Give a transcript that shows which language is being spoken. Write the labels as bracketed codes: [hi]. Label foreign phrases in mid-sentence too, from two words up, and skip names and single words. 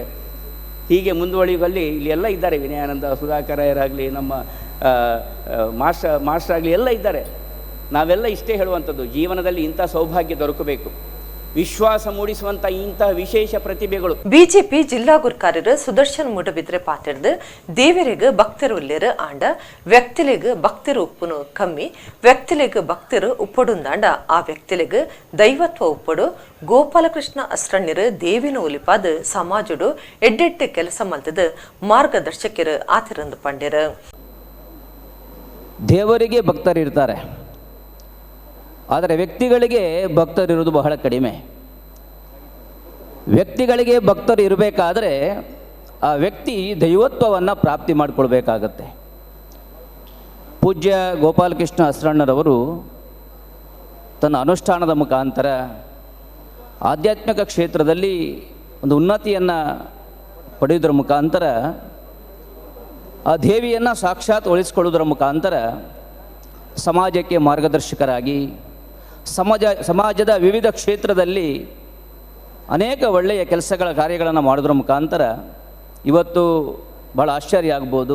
[kn] ಹೀಗೆ ಮುಂದುವರಿಯುವಲ್ಲಿ ಇಲ್ಲಿ ಎಲ್ಲ ಇದ್ದಾರೆ, ವಿನಯಾನಂದ ಸುಧಾಕರಾಯರಾಗಲಿ, ನಮ್ಮ ಮಾಸ್ಟರ್ ಆಗಲಿ ಎಲ್ಲ ಇದ್ದಾರೆ. ನಾವೆಲ್ಲ ಇಷ್ಟೇ ಹೇಳುವಂಥದ್ದು, ಜೀವನದಲ್ಲಿ ಇಂಥ ಸೌಭಾಗ್ಯ ದೊರಕಬೇಕು, ವಿಶ್ವಾಸ ಮೂಡಿಸುವಂಥ ಇಂತಹ ವಿಶೇಷ ಪ್ರತಿಭೆಗಳು. [tcy] ಬಿಜೆಪಿ ಜಿಲ್ಲಾ ಗುರ್ಕಾರ್ಯರು ಸುದರ್ಶನ್ ಮೂಡಬಿದ್ರೆ ಪಾತಿರ್ದು ದೇವರಿಗೆ ಭಕ್ತರು ಉಲ್ಲೇರು ಆಂಡ ವ್ಯಕ್ತಿಲಿಗೆ ಭಕ್ತರು ಉಪ್ಪುನು ಕಮ್ಮಿ, ವ್ಯಕ್ತಿಲಿಗೆ ಭಕ್ತರು ಉಪ್ಪಡುಂದಾಂಡ ಆ ವ್ಯಕ್ತಿಲಿಗೆ ದೈವತ್ವ ಉಪ್ಪಡು ಗೋಪಾಲಕೃಷ್ಣ ಅಸ್ರಣ್ಯರು ದೇವಿನ ಒಲಿಪಾದ ಸಮಾಜಡು ಎಡ್ಡೆಟ್ಟು ಕೆಲಸ ಮಲ್ತದ ಮಾರ್ಗದರ್ಶಕರು ಆತಿರಂದು ಪಂಡ್ಯರು. [kn] ದೇವರಿಗೆ ಭಕ್ತರಿರ್ತಾರೆ, ಆದರೆ ವ್ಯಕ್ತಿಗಳಿಗೆ ಭಕ್ತರಿರುವುದು ಬಹಳ ಕಡಿಮೆ. ವ್ಯಕ್ತಿಗಳಿಗೆ ಭಕ್ತರು ಇರಬೇಕಾದ್ರೆ ಆ ವ್ಯಕ್ತಿ ದೈವತ್ವವನ್ನು ಪ್ರಾಪ್ತಿ ಮಾಡಿಕೊಳ್ಬೇಕಾಗತ್ತೆ. ಪೂಜ್ಯ ಗೋಪಾಲಕೃಷ್ಣ ಅಸ್ರಣ್ಣರವರು ತನ್ನ ಅನುಷ್ಠಾನದ ಮುಖಾಂತರ ಆಧ್ಯಾತ್ಮಿಕ ಕ್ಷೇತ್ರದಲ್ಲಿ ಒಂದು ಉನ್ನತಿಯನ್ನು ಪಡೆಯುವುದರ ಮುಖಾಂತರ ಆ ದೇವಿಯನ್ನು ಸಾಕ್ಷಾತ್ಗೊಳಿಸಿಕೊಳ್ಳುವುದರ ಮುಖಾಂತರ ಸಮಾಜಕ್ಕೆ ಮಾರ್ಗದರ್ಶಕರಾಗಿ ಸಮಾಜದ ವಿವಿಧ ಕ್ಷೇತ್ರದಲ್ಲಿ ಅನೇಕ ಒಳ್ಳೆಯ ಕೆಲಸಗಳ ಕಾರ್ಯಗಳನ್ನು ಮಾಡೋದ್ರ ಮುಖಾಂತರ ಇವತ್ತು ಬಹಳ ಆಶ್ಚರ್ಯ ಆಗ್ಬೋದು.